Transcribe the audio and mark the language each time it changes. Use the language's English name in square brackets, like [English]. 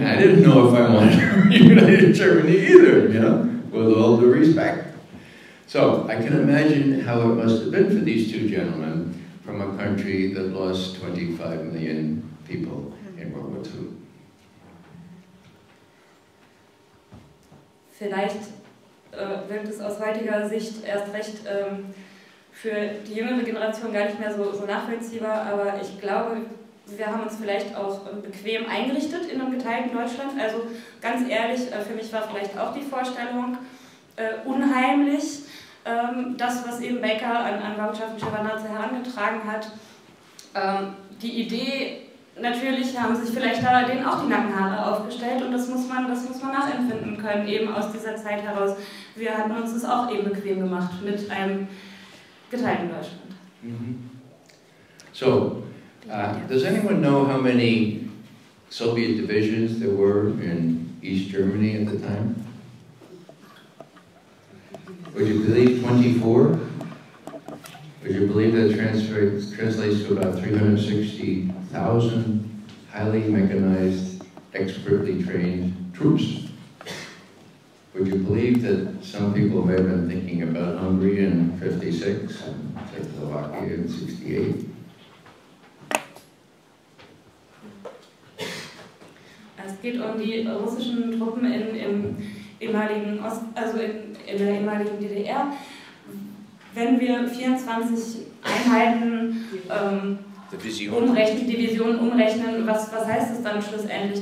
[English] I didn't know if I wanted to reunite Germany either, you know, with all due respect. So I can imagine how it must have been for these two gentlemen from a country that lost 25 million people in World War II. [German] Vielleicht wirkt es aus heutiger Sicht erst recht für die jüngere Generation gar nicht mehr so nachvollziehbar, aber ich glaube, wir haben uns vielleicht auch bequem eingerichtet in einem geteilten Deutschland. Also ganz ehrlich, für mich war vielleicht auch die Vorstellung unheimlich, das, was eben Baker an Botschaften Shevardnadze herangetragen hat. Die Idee, natürlich haben sich vielleicht da denen auch die Nackenhaare aufgestellt und das muss man nachempfinden können, eben aus dieser Zeit heraus. Wir hatten uns das auch eben bequem gemacht mit einem geteilten Deutschland. [English] So, does anyone know how many Soviet divisions there were in East Germany at the time? Would you believe 24? Would you believe that translates to about 360,000 highly mechanized, expertly trained troops? Would you believe that some people may have been thinking about Hungary in 56 and Czechoslovakia in 68? [German] Es geht um die russischen Truppen im ehemaligen in der ehemaligen DDR. Wenn wir 24 Einheiten Divisionen umrechnen, was heißt das dann schlussendlich?